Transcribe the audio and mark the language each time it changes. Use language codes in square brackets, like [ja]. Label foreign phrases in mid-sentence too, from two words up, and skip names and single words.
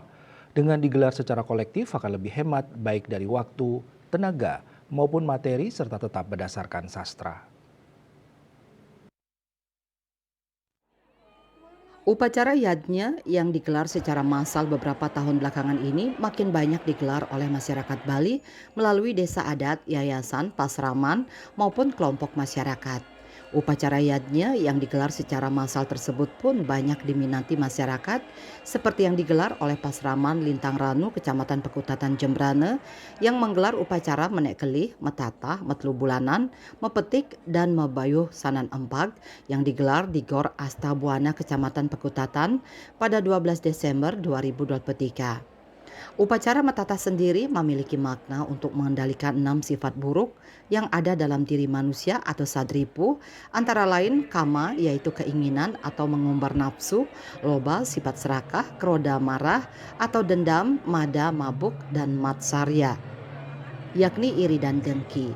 [id] Dengan digelar secara kolektif akan lebih hemat baik dari waktu, tenaga, maupun materi serta tetap berdasarkan sastra. Upacara yadnya yang digelar secara massal beberapa tahun belakangan ini makin banyak digelar oleh masyarakat Bali melalui desa adat, yayasan, pasraman, maupun kelompok masyarakat. Upacara yadnya yang digelar secara massal tersebut pun banyak diminati masyarakat seperti yang digelar oleh Pasraman Lintang Ranu, Kecamatan Pekutatan Jembrane yang menggelar upacara menek kelih, metata, metlu bulanan, mepetik, dan mebayuh sanan empag yang digelar di Gor Astabuana Kecamatan Pekutatan pada 12 Desember 2023. Upacara metata sendiri memiliki makna untuk mengendalikan 6 sifat buruk yang ada dalam diri manusia atau sadripu, antara lain kama yaitu keinginan atau mengumbar nafsu, loba sifat serakah, keroda marah atau dendam, mada mabuk, dan matsarya yakni iri dan dengki.